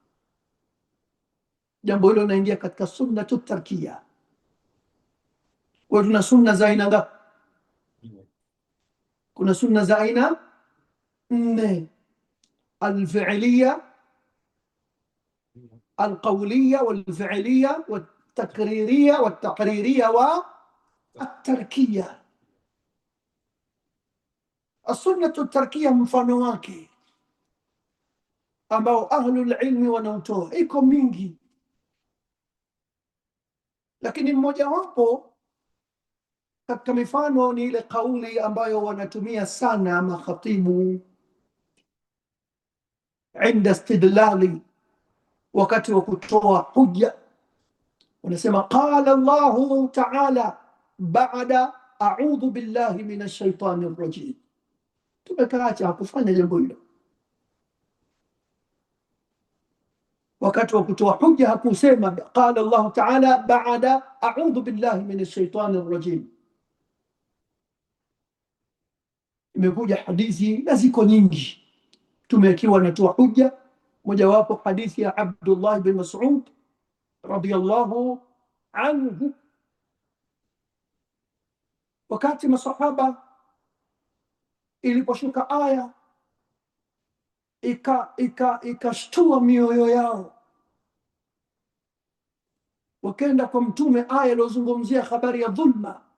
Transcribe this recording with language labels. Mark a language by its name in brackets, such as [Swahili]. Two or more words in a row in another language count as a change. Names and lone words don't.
[Swahili] Jambo hilo linaingia katika [Arabic] السنة التركية. [Swahili] Kwa tuna sunna za aina ngapi? Kuna sunna za aina 4: [Arabic] الفعلية، القولية، والفعلية, والتقريرية والتقريرية والتركية. السنة التركية [Swahili] mfano wake ambao [Arabic] أهل العلم [Swahili] wanautoa iko mingi, lakini mmoja wapo katika mifano ni ile kauli ambayo wanatumia sana makhatibu [Arabic] عند الاستدلال, [Swahili] wakati wa kutoa hujja. [Arabic] ونسمى قال الله تعالى بعد أعوذ بالله من الشيطان الرجيم. [Swahili] تبكاتي hakufanya jambo hilo. Wakati wa kutoa hujja hakusema [Arabic] قال الله تعالى بعد أعوذ بالله من الشيطان الرجيم. [Swahili] Imekuja hadithi na ziko nyingi tumekiwa natoa hujja. Mojawapo hadithi ya Abdullah bin Mas'ud [Arabic] رضي الله عنه, [Swahili] wakati masahaba iliposhuka aya ikashtua mioyo yao, wakaenda kwa Mtume, aya iliyozungumzia habari ya dhulma.